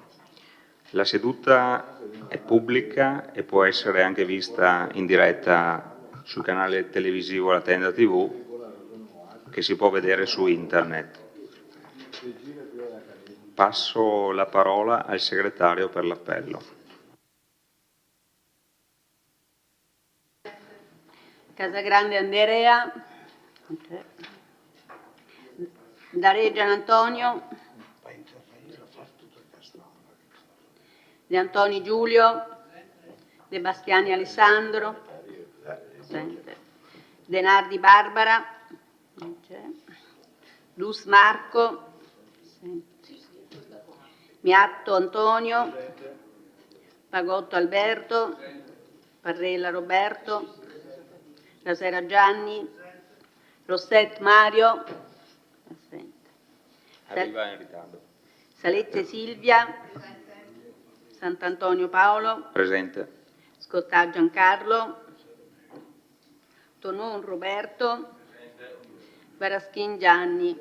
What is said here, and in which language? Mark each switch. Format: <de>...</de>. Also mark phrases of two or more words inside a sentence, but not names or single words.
<it>La seduta è pubblica e può essere anche vista in diretta sul canale televisivo La Tenda TV, che si può vedere su internet. Passo la parola al segretario per l'appello. Casagrande Andrea, Dare Gian Antonio, De Antoni Giulio, De Bastiani Alessandro, De Nardi Barbara, Luz Marco, Miatto Antonio, Pagotto Alberto, Parrella Roberto, Casera Gianni, Rosset Mario, Arriva in ritardo. Salezze Silvia, Sant'Antonio Paolo, Presente. Scottà Giancarlo, Tonon Roberto, Baraschin Gianni.</it>